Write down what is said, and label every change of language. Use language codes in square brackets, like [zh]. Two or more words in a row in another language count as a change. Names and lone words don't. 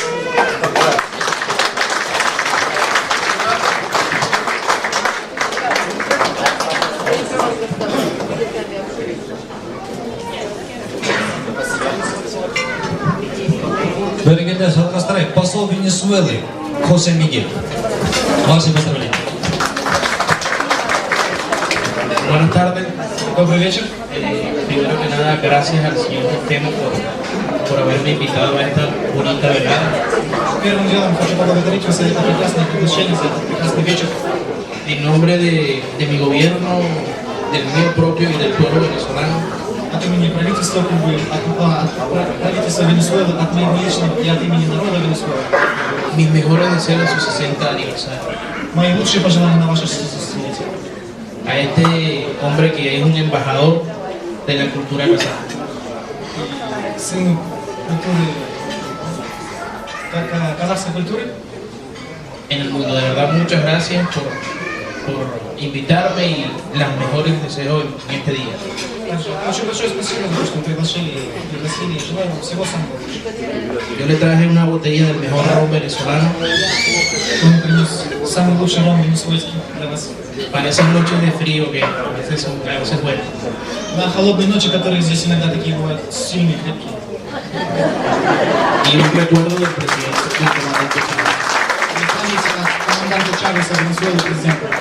[kk] Баригенда, жалғастырайық. [ru] Посол Венесуэлы, Хосе Мигель. Ваши поздравления. [es] Buenas tardes, [ru] добрый вечер. [es] Primero que nada, gracias al señor Temo por haberme invitado a esta bonita velada. [ru] Первым делом хочу поблагодарить вас за это прекрасное приглашение, за этот прекрасный вечер. [es] En nombre de mi gobierno, del mío propio y del pueblo venezolano. [ru] От имени правительства Кубы, от правительства Венесуэлы, от моего личного и от имени народа Венесуэлы. [es] Mis mejores deseos en su 60 aniversario. [ru] Мои лучшие пожелания на ваше 60-летие. [es] A este hombre que es un embajador de la cultura kazaja. [ru] Сын культуры, казахской культуры. [es] En el mundo, de verdad, muchas gracias por invitarme y los mejores deseos en este día. [ru] Очень большое спасибо за то, что пригласили и желаю вам всего самого лучшего. [es] Yo le traje una botella del mejor ron venezolano. [ru] Он принес самый лучший ром венесуэльский для вас. [es] Para esas noches de frío que a veces bueno. [ru] На холодные ночи, которые здесь иногда такие бывают сильные, крепкие. [es] Y un recuerdo del presidente, del comandante Chávez. [ru] И память о команданте Чавеса Венесуэлы, президента.